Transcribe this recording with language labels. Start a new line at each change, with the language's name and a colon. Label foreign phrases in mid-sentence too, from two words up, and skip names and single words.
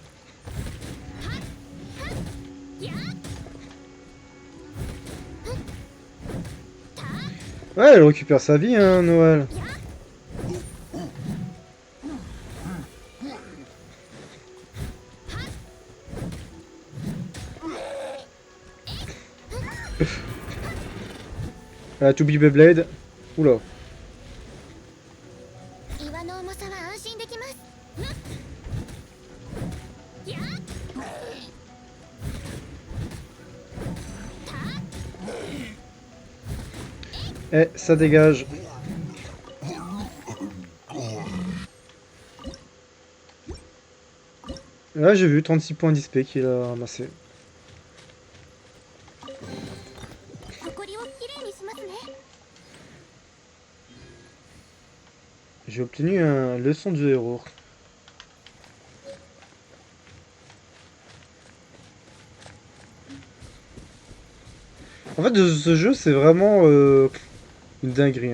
French: Ouais, elle récupère sa vie, hein, Noël. La To Be Beyblade. Oula.
Japanese: 岩の重さは安心できます。
French: Eh, ça dégage. Là, j'ai vu 36 points d'XP qu'il a ramassé.
Japanese: 埃をきれいにしますね。
French: J'ai obtenu un leçon du héros. En fait, ce jeu, c'est vraiment une dinguerie.